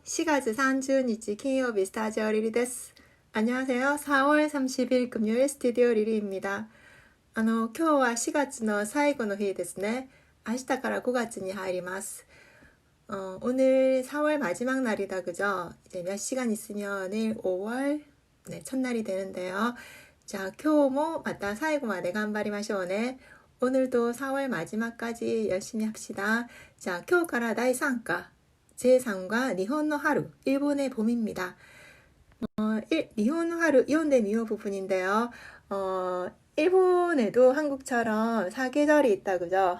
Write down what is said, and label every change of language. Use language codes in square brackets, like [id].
[ja] 4月 30日金曜日스타디오 리리です. [ko] 안녕하세요. 4월 30일 금요일 스튜디오 리리입니다. [ja] 今日は 4月の最後の日ですね.明日から5月に入ります. [ko] 오늘 4월 마지막 날이다, 그죠? 이제 몇 시간 있으면 내일 5월 첫날이 되는데요. [ja] 자, 今日も また最後まで頑張りましょうね. [ko] 오늘도 4월 마지막까지 열심히 합시다. [ja] 자, 今日から第3課. [ko] 제3과 니혼노 하루, 일본의 봄입니다. 니혼노 하루, 이온데 미오 부분인데요. 일본에도 한국처럼 사계절이 있다, 그죠?